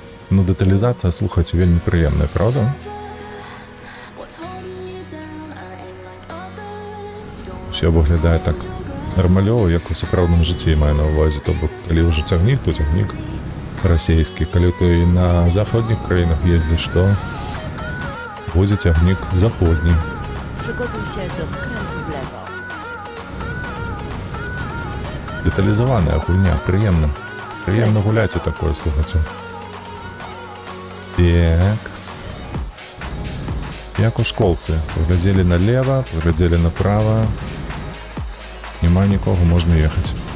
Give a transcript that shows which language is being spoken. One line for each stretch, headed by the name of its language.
Belarusian: Ну, дэталізацыя, слухайце, вельмі прыемная, правда?
English: What's holding you down? I ain't like others.
Belarusian: Все выглядае так нармалёва, як у сапраўдным жыцці, маю на ўвазе. То бок, калі ўжо цягнік, то цягнік расійскі. Калі ты на заходніх краінах ездзіш, то будзе цягнік заходні.
Polish: Przygotuj się do skrętu w lewo.
Belarusian: Дэталізаваная гульня, прыемна. Прыемна гуляць у такое, слухайце. Так. Як у школцы. Паглядзелі налево, паглядзелі направо. Няма нікога, можна ехаць.